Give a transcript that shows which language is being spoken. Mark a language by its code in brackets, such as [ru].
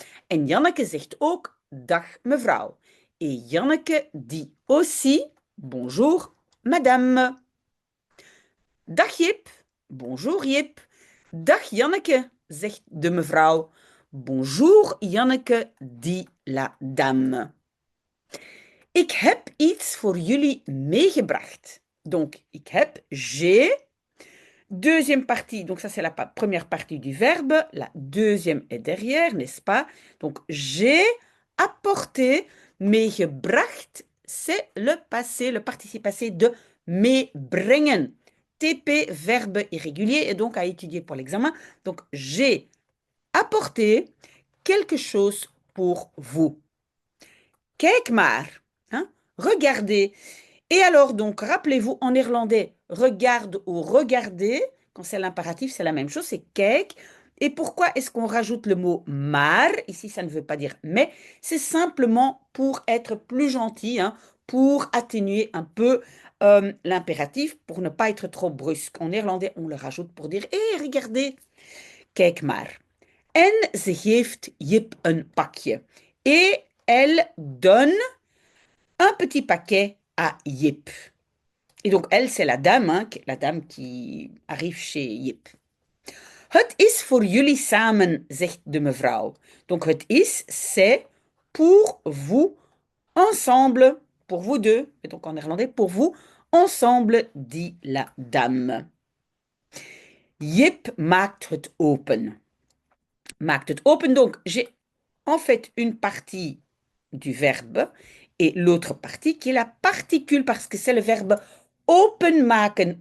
[nl] En Janneke zegt ook dag mevrouw. [fr] Et Janneke dit aussi bonjour madame. [nl] Dag Jip. [fr] Bonjour Jip. [nl] Dag Janneke, zegt de mevrouw. [fr] Bonjour Janneke, dit la dame. [nl] Ik heb iets voor jullie meegebracht. [fr] Donc, [nl] ik heb, [fr] j'ai. Deuxième partie, donc ça c'est la première partie du verbe. La deuxième est derrière, n'est-ce pas? Donc, j'ai apporté, meegebracht, c'est le passé, le participe passé de meebrengen. TP, verbe irrégulier, et donc à étudier pour l'examen. Donc, j'ai apporté quelque chose pour vous. [nl] Kijk maar, [fr] hein? Regardez. Et alors, donc, rappelez-vous, en néerlandais, regarde ou regarder, quand c'est l'impératif, c'est la même chose, c'est kijk. Et pourquoi est-ce qu'on rajoute le mot maar? Ici, ça ne veut pas dire mais, c'est simplement pour être plus gentil, hein, pour atténuer un peu l'impératif pour ne pas être trop brusque. En néerlandais, on le rajoute pour dire, hé, regardez, [nl] kijk maar. En ze geeft Jip een pakje. [fr] Et elle donne un petit paquet à Jip. Et donc, elle, c'est la dame qui arrive chez Jip. [nl] Het is voor jullie samen, zegt de mevrouw. [fr] Donc, [nl] het is, [fr] c'est pour vous ensemble, pour vous deux, et donc en néerlandais, pour vous ensemble, dit la dame. [nl] Jip maakt het open. Maakt het open. [fr] Donc, j'ai en fait une partie du verbe et l'autre partie qui est la particule parce que c'est le verbe openmaken.